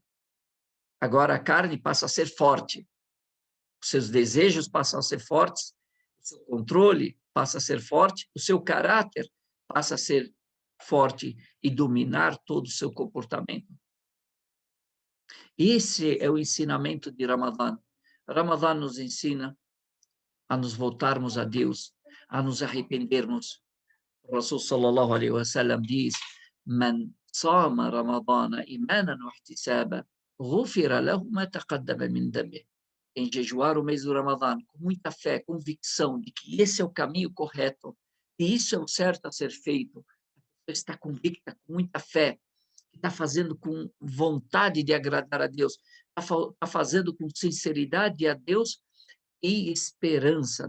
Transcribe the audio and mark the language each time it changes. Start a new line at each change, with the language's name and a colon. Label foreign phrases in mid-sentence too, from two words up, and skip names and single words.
Portuguese: Agora a carne passa a ser forte. Os seus desejos passam a ser fortes, o seu controle passa a ser forte, o seu caráter passa a ser forte e dominar todo o seu comportamento. Esse é o ensinamento de Ramadã. Ramadã nos ensina a nos voltarmos a Deus, a nos arrependermos.
Arabic: O رسول صلى الله عليه وسلم diz: "من صام رمضان إيمانا واحتسابا غفر له ما تقدم من ذنبه."
Portuguese: Em jejuar o mês do Ramadã, com muita fé, convicção de que esse é o caminho correto, e isso é o certo a ser feito, a pessoa está convicta, com muita fé, está fazendo com vontade de agradar a Deus, está fazendo com sinceridade a Deus e esperança.